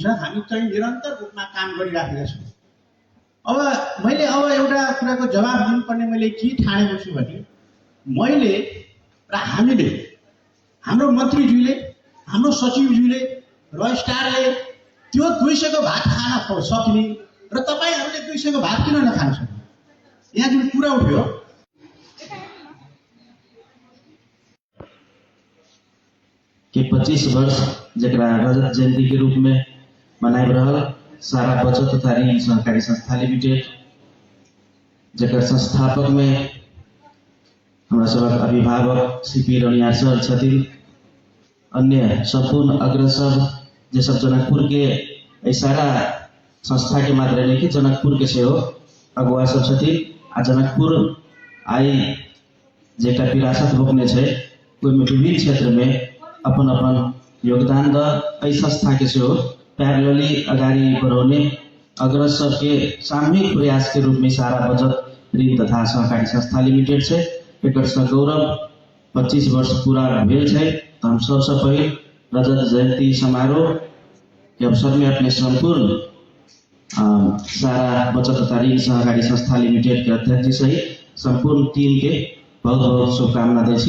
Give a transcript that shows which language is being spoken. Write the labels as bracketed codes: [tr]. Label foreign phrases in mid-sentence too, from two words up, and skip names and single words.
[ne] हामी चाहिँ निरन्तर रूपमा काम गरिराखेका छौँ। मैले एउटा कुराको जवाब दिनुपर्ने मैले के ठानेको छु भने मैले र हामीले, हाम्रो मन्त्रीज्यूले, हाम्रो सचिवज्यूले, रजिस्ट्रारले त्यो 200 को भात खान सक्ने र तपाईँहरूले 200 को भात किन नखान सक्ने, यहाँ जुन कुरा उठ्यो। [mai] कि 25 वर्ष जरा रजत जयंती के रूप में मनाइब रहल सारा बचत तथा ऋण सहकारी संस्था लिमिटेड, जकर संस्थापक में हमारा सबक अभिभावक सीपी रनिया सर छथिन, अन्य संपूर्ण अग्रसर जे सब जनकपुर के सारा संस्था के मात्र नहीं कि जनकपुर के से हो अगुआ सब छथिन। आ जनकपुर आई जेका विरासत बोकने छे कोई विभिन्न क्षेत्र में अपन अपन योगदान द संस्था के से हो पैरेलली अगाडि बढ़ाउने अग्रसर के सामूहिक प्रयास के रूप में सारा बचत ऋण तथा सहकारी संस्था लिमिटेड से एक गौरव 25 वर्ष पूरा भेल है। तो हम सबसे पहले रजत जयंती समारोह के अवसर में अपने संपूर्ण सारा बचत तथा ऋण सहकारी संस्था लिमिटेड के अध्यक्ष जी सहित संपूर्ण टीम के बहुत बहुत शुभकामना देसी।